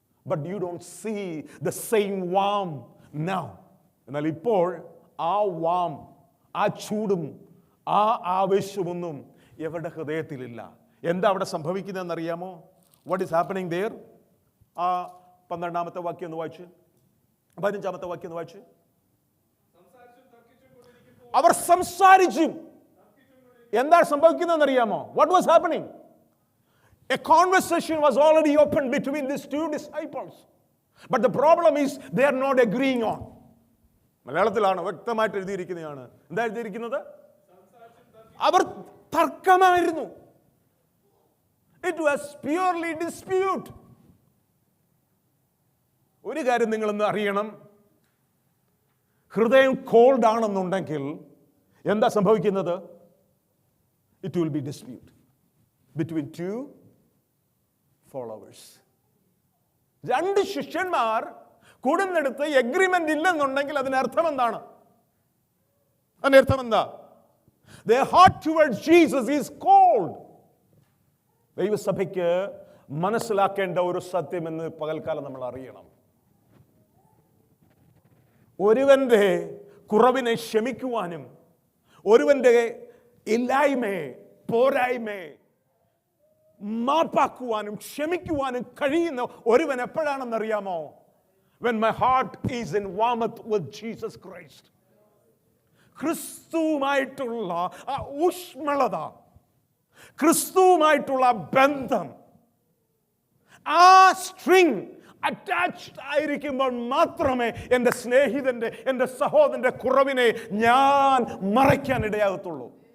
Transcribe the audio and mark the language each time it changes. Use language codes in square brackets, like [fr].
[en] But you don't see the same warmth now. [ml] എന്നാൽ ഇപ്പോൾ ആ വാം, ആ ചൂടും ആ ആവേശമൊന്നും എവരുടെ ഹൃദയത്തിലില്ല. എന്താ അവിടെ സംഭവിക്കുന്നതെന്നറിയാമോ? [en] What is happening there? [ml] ആ 12ാമത്തെ വാക്യം ഒന്ന് വായിച്ച്, 15ാമത്തെ വാക്യം ഒന്ന് വായിച്ച്. അവർ സംസാരിച്ചും. എന്താ സംഭവിക്കുന്നതെന്നറിയാമോ? [en] What was happening? A conversation was already opened between these 2 disciples. But the problem is they are not agreeing on. [ml] മലയാളത്തിലാണ് വ്യക്തമായിട്ട് എഴുതിയിരിക്കുന്നതാണ്. എന്താ എഴുതിയിരിക്കുന്നത്? അവർ തർക്കമായിരുന്നു. [en] It was purely dispute. [ml] ഒരു കാര്യം നിങ്ങളൊന്ന് അറിയണം. ഹൃദയം കോൾഡ് ആണെന്നുണ്ടെങ്കിൽ എന്താ സംഭവിക്കുന്നത്? [en] It will be dispute between 2 followers. [ml] 2 ശിഷ്യന്മാർ കൂടുന്നിടത്ത് എഗ്രിമെന്റ് ഇല്ലെന്നുണ്ടെങ്കിൽ അതിനർത്ഥം എന്താണ്? അതിനർത്ഥം എന്താ? [en] Their heart towards Jesus is cold. [ml] ദൈവസഭയ്ക്ക് മനസ്സിലാക്കേണ്ട ഒരു സത്യം എന്ന് പകൽക്കാലം നമ്മൾ അറിയണം. ഒരുവന്റെ കുറവിനെ ക്ഷമിക്കുവാനും ഒരുവന്റെ ഇല്ലായ്മയെ, പോരായ്മയെ മാപ്പാക്കുവാനും ക്ഷമിക്കുവാനും കഴിയുന്ന ഒരുവൻ എപ്പോഴാണെന്നറിയാമോ? [en] When my heart is in warmth with Jesus Christ. [ml] ക്രിസ്തുവുമായിട്ടുള്ള ആ ഊഷ്മളത, ക്രിസ്തുവുമായിട്ടുള്ള ബന്ധം, ആ [en] string attached [ml] ആയിരിക്കുമ്പോൾ മാത്രമേ എൻ്റെ സ്നേഹിതന്റെ, എൻ്റെ സഹോദരന്റെ കുറവിനെ ഞാൻ മറയ്ക്കാൻ ഇടയാകത്തുള്ളൂ.